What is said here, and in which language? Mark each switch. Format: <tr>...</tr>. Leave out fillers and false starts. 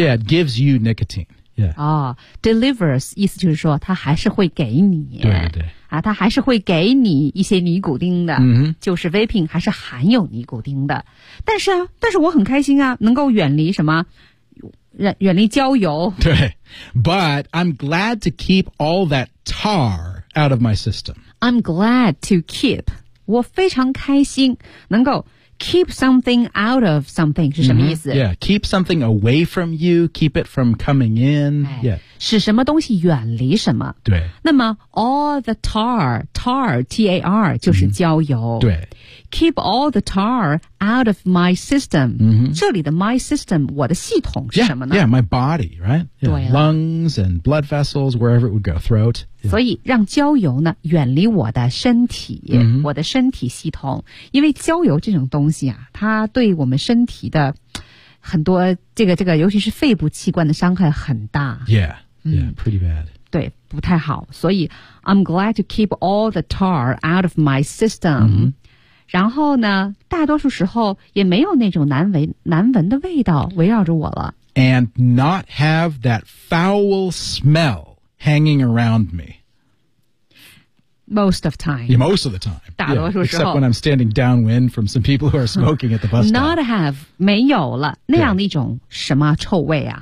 <en>Yeah, it gives you nicotine.、Yeah.</en> <zh>哦、delivers 意思就是说它还是会给你。对对对、啊。它还是会给你一些尼古丁的。 Mm-hmm. 就是 vaping 还是含有尼古丁的。但是啊但是我很开心啊能够远离什么远离焦油。对。</zh> <en>But I'm glad to keep all that tar out of my system. I'm glad to keep.</en> <zh>我非常开心能够</zh> <en>keep something out of something</en> <zh>是什么意思、</zh> <en>mm-hmm. Yeah, keep something away from you, keep it from coming in.、</en> <zh>哎、</zh> <en>yeah.</en> <zh>使什么东西远离什么。对。那么 all the tar, tar, T-A-R, 就是焦油。 Mm-hmm. 对。</zh> <en>keep all the tar out of my system. Mm-hmm.</en> <zh>这里的 my system, 我的系统是什么呢</zh> <en>yeah, my body, right? Yeah, lungs and blood vessels, wherever it would go, throat.、Yeah.</en> <zh>所以让焦油呢远离我的身体、 mm-hmm. 我的身体系统。因为焦油这种东西啊它对我们身体的很多这个尤其是肺部器官的伤害很大。</zh> <en>Yeah, yeah, pretty bad.</en> <zh>对不太好所以</zh> <en>I'm glad to keep all the tar out of my system、 mm-hmm.</en> <zh>然后呢大多数时候也没有那种难闻的味道围绕着我了</zh> <en>and not have that foul smell hanging around me most of time yeah, most of the time</en> <zh>大多数时候</zh> <en>yeah, except when I'm standing downwind from some people who are smoking at the bus stop</en> <zh>not have 没有了那样的一种什么臭味啊</zh>